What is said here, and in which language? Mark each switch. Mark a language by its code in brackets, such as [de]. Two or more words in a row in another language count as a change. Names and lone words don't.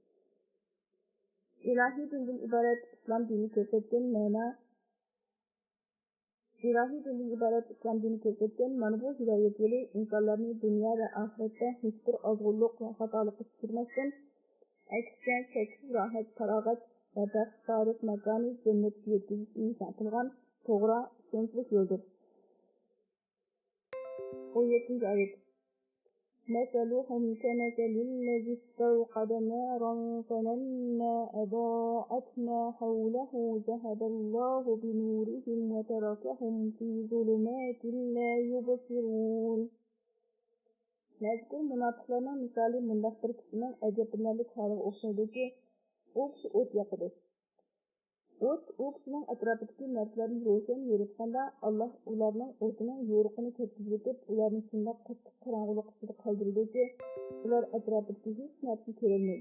[uz] İlahi dindan ibaret İslam dini ko'rsatgan mana bu hidoyat yo'li insonlarni dunyo va oxiratda hech bir ozg'unlik va xatolikka tushirmasdan aksiga cheksiz rohat, farog'at va baxt sodiq makoni jannatga yetkazishni nishon qilgan to'g'ri ishonchli yo'ldir. 17 oyat. [ar] مثلهم كمثل الذي استوقد نارا فلما أضاءت ما حوله ذهب الله بنورهم وتركهم في ظلمات لا يبصرون. [uz] Mazkur munofiqlarning misoli mundaq bir kishining ajablanarli holiga o'xshaydi. U kishi o't yoqadi. O't u kishining atrofidagi narsalarni ro'shan yoritganda Alloh ularning o'tining yo'riqini ketkizib, ularni shunday qattiq qorong'ulik ichida qoldirdiki, ular atrofidagi hech narsani ko'rolmaydi.